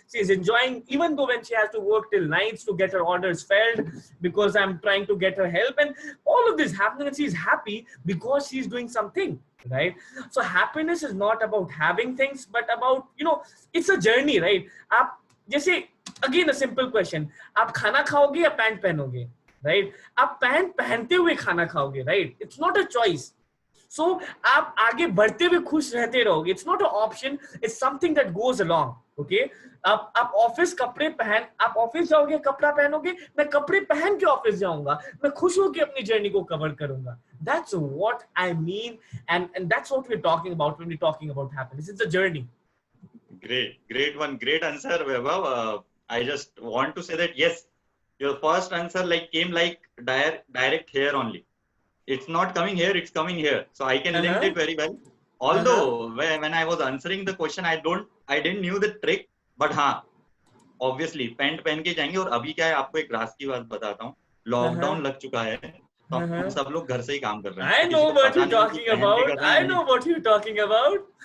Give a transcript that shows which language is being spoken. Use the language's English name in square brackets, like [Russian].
[English] She's enjoying, even though when she has to work till nights to get her orders filled because I'm trying to get her help, and all of this happening, and she's happy because she's doing something, right? So happiness is not about having things, but about, you know, it's a journey, right? [Hindi] जैसे [English] again a simple question, [Hindi] आप खाना खाओगे या pant पहनोगे, [English] right? [Hindi] आप pant पहनते हुए खाना खाओगे, [English] right? It's not a choice. [Hindi] So आप आगे बढ़ते हुए खुश रहते रहोगे. [English] It's not an option. It's something that goes along. Okay? [Hindi] आप ऑफिस कपड़े पहन, आप ऑफिस जाओगे कपड़ा पहनोगे, मैं कपड़े पहन के ऑफिस जाऊंगा, मैं खुश होकर अपनी जर्नी को कवर करूंगा. [English] That's what I mean, and that's what we're talking about when we're talking about happiness. It's a journey. Great one, great answer, Vaibhav. I just want to say that yes, your first answer came like direct here only. it's not coming here, it's coming here. So I can link it very well. Although when I was answering the question, I didn't knew the trick, but [Hindi] हाँ, [English] obviously [Hindi] pant पहन के जाएंगे. और अभी क्या है, आपको एक राज की बात बताता हूँ. लॉकडाउन लग चुका है, तो हम सब लोग घर से ही काम कर रहे हैं. [English] I know what you're talking about. I know what you're talking about.